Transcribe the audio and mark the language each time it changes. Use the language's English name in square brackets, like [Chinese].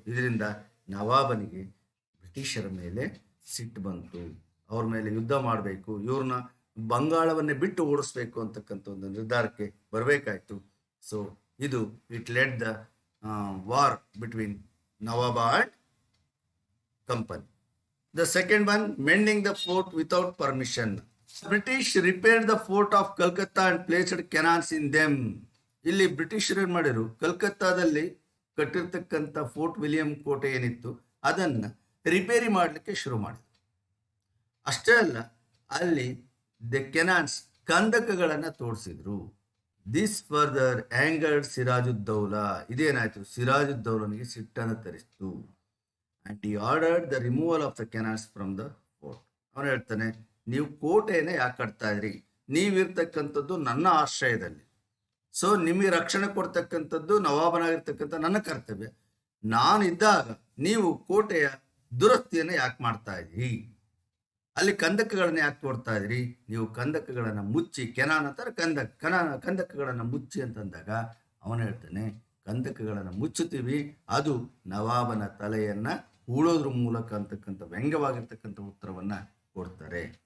[Kannada] ಇದರಿಂದ ನವಾಬನಿಗೆ ಬ್ರಿಟಿಷರ ಮೇಲೆ ಸಿಟ್ಟು ಬಂತು. ಅವ್ರ ಮೇಲೆ ಯುದ್ಧ ಮಾಡಬೇಕು, ಇವ್ರನ್ನ ಬಂಗಾಳವನ್ನೇ ಬಿಟ್ಟು ಓಡಿಸ್ಬೇಕು ಅಂತಕ್ಕಂಥ ಒಂದು ನಿರ್ಧಾರಕ್ಕೆ ಬರಬೇಕಾಯ್ತು. [English] So ಇದು it led the war between ನವಾಬ and company. The second one, mending the fort without permission. British repaired the fort of Calcutta and placed cannons in them. [Kannada] ಇಲ್ಲಿ ಬ್ರಿಟಿಷರು ಏನು ಮಾಡಿರು, ಕಲ್ಕತ್ತಾದಲ್ಲಿ ಕಟ್ಟಿರ್ತಕ್ಕಂಥ ಫೋರ್ಟ್ ವಿಲಿಯಂ ಕೋಟೆ ಏನಿತ್ತು ಅದನ್ನು ರಿಪೇರಿ ಮಾಡಲಿಕ್ಕೆ ಶುರು ಮಾಡಿದ್ರು. ಅಷ್ಟೇ ಅಲ್ಲ, ಅಲ್ಲಿ ದ ಕೆನಾನ್ಸ್ ಕಂದಕಗಳನ್ನು ತೋರಿಸಿದ್ರು. [English] This further angered Sirajuddaulah. [Kannada] ಇದೇನಾಯ್ತು, ಸಿರಾಜುದ್ದೌಲನಿಗೆ ಸಿಟ್ಟನ್ನು ತರಿಸಿತು. [English] and he ordered the removal of the cannons from the fort. [Kannada] ಅವನು ಹೇಳ್ತಾನೆ, ನೀವು ಕೋಟೆಯನ್ನು ಯಾಕೆ ಕಟ್ತಾ ಇದ್ರಿ? ನೀವಿರ್ತಕ್ಕಂಥದ್ದು ನನ್ನ ಆಶ್ರಯದಲ್ಲಿ. ಸೊ ನಿಮಗೆ ರಕ್ಷಣೆ ಕೊಡ್ತಕ್ಕಂಥದ್ದು ನವಾಬನಾಗಿರ್ತಕ್ಕಂಥ ನನ್ನ ಕರ್ತವ್ಯ. ನಾನಿದ್ದಾಗ ನೀವು ಕೋಟೆಯ ದುರಸ್ತಿಯನ್ನು ಯಾಕೆ ಮಾಡ್ತಾ ಇದ್ರಿ? ಅಲ್ಲಿ ಕಂದಕಗಳನ್ನು ಯಾಕೆ ತೋಡ್ತಾ ಇದ್ರಿ? ನೀವು ಕಂದಕಗಳನ್ನು ಮುಚ್ಚಿ, ಕೆನಾನ್ ಅಂತಾರೆ ಕಂದಕಗಳನ್ನು ಮುಚ್ಚಿ ಅಂತಂದಾಗ ಅವನು ಹೇಳ್ತಾನೆ, ಕಂದಕಗಳನ್ನು ಮುಚ್ಚುತ್ತೀವಿ, ಅದು ನವಾಬನ ತಲೆಯನ್ನ ಹೂಳೋದ್ರ ಮೂಲಕ ಅಂತಕ್ಕಂಥ ವ್ಯಂಗ್ಯವಾಗಿರ್ತಕ್ಕಂಥ ಉತ್ತರವನ್ನ ಕೊಡ್ತಾರೆ.